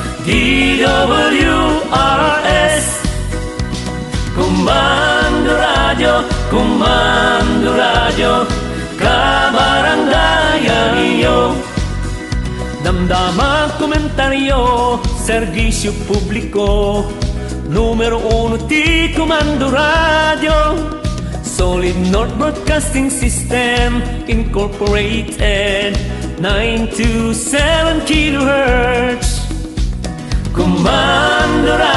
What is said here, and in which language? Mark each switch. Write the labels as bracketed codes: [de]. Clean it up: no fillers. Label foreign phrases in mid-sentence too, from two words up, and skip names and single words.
[ilo] DWRS Komando Radio Kabarangayan iyo damdama komentaryo serbisyo publiko numero 1 ti Komando Radio Solid North Broadcasting System Incorporated 927 kilohertz Komando